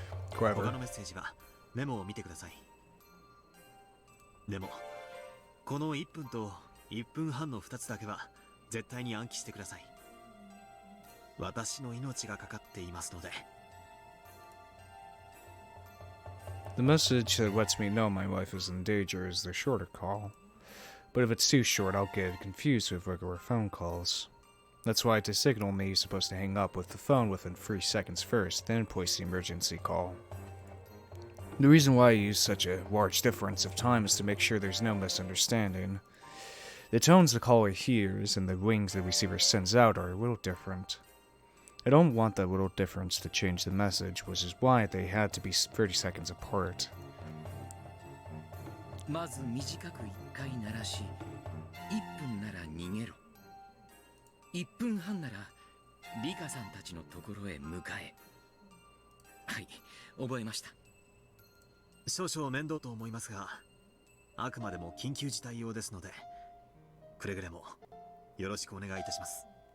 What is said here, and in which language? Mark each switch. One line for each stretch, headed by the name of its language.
Japanese: 他
English: Clever.
Japanese: のメッセージはメモを見てください。でもこの1分と1分半の2つだけは絶対に暗記してください。私の命がかかっていますので。
English: The message that lets me know my wife is in danger is the shorter call. But if it's too short, I'll get confused with regular phone calls. That's why to signal me, you're supposed to hang up with the phone within 3 seconds first, then place the emergency call. The reason why I use such a large difference of time is to make sure there's no misunderstanding. The tones the caller hears and the rings the receiver sends out are a little different. I don't want that little difference to change the message, which is why they had to be 30 seconds apart.
Japanese: まず短く1回鳴らし、1分なら逃げろ。 1分半ならリカさんたちのところへ向かえ。はい、覚えました。少々面倒と思いますが、あくまでも緊急事態用ですので、くれぐれもよろしくお願いいたします。